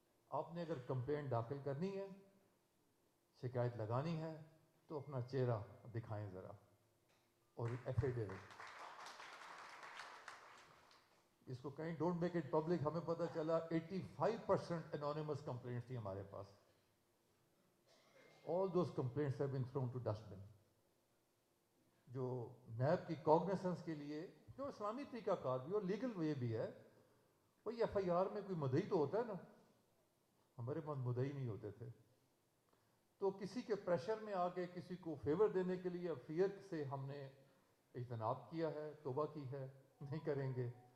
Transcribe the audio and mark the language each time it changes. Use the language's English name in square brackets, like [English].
[Urdu] آپ نے اگر کمپلین داخل کرنی ہے, شکایت لگانی ہے, تو اپنا چہرہ دکھائیں ذرا, اور ایفیڈیوٹ اس کو کہیں [English] Don't make it public. [Urdu] ہمیں پتہ چلا 85% انانیمس کمپلینٹس تھی ہمارے پاس. [English] All those complaints have been thrown to dustbin. [Urdu] جو نیب کی کوگنیسنس کے لیے, جو اسلامی طریقہ کار بھی اور لیگل وے بھی ہے, وہی ایف آئی آر میں کوئی مدعی تو ہوتا ہے نا, ہمارے پاس مدعی نہیں ہوتے تھے. تو کسی کے پریشر میں آ کے کسی کو فیور دینے کے لیے فیئر سے ہم نے اجتناب کیا ہے, توبہ کی ہے, نہیں کریں گے.